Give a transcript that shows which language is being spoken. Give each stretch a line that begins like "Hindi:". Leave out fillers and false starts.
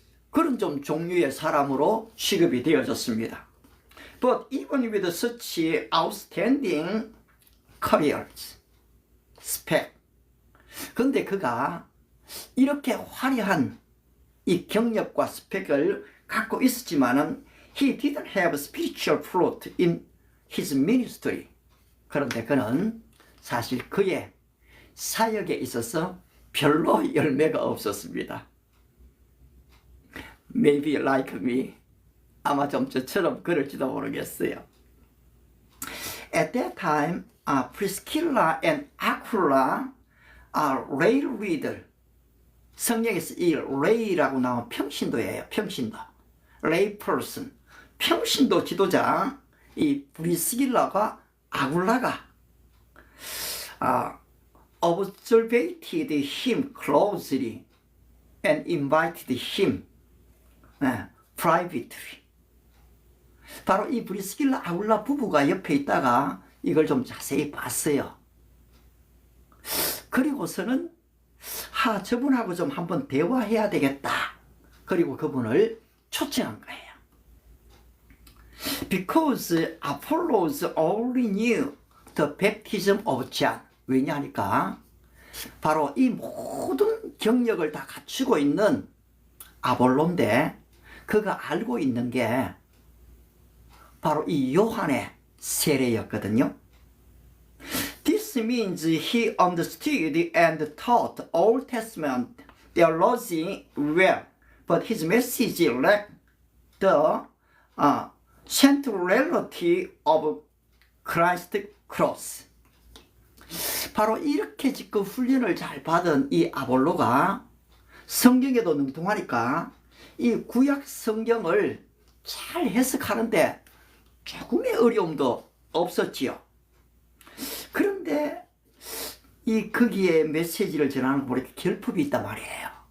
Korean: 그런 좀 종류의 사람으로 취급이 되어졌습니다.
English: But even with such outstanding careers, spec.
Korean: 근데 그가 이렇게 화려한 이 경력과 스펙을 갖고 있었지만은
English: he didn't have spiritual fruit in his ministry.
Korean: 그런데 그는 사실 그의 사역에 있어서 별로 열매가 없었습니다.
English: Maybe like me.
Korean: 아마 좀 저처럼 그럴지도 모르겠어요.
English: At that time, Priscilla and Aquila are lay reader.
Korean: 성경에서 이 lay라고 나온 평신도예요. 평신도.
English: lay person.
Korean: 평신도 지도자 이 브리스길라가 아굴라가
English: observated him closely and invited him privately.
Korean: 바로 이 브리스길라 아굴라 부부가 옆에 있다가 이걸 좀 자세히 봤어요. 그리고서는 저분하고 좀 한번 대화해야 되겠다. 그리고 그분을 초청한 거예요.
English: Because Apollos only knew the baptism of John.
Korean: 왜냐하니까 바로 이 모든 경력을 다 갖추고 있는 아볼로인데 그가 알고 있는 게 바로 이 요한의 세례였거든요.
English: This means he understood and taught Old Testament theology well, but his message lacked the centrality of Christ's cross.
Korean: 바로 이렇게 지금 훈련을 잘 받은 이 아볼로가 성경에도 능통하니까 이 구약 성경을 잘 해석하는데 조금의 어려움도 없었지요. 그런데 이 거기에 메시지를 전하는 거 보니까 결핍이 있단 말이에요.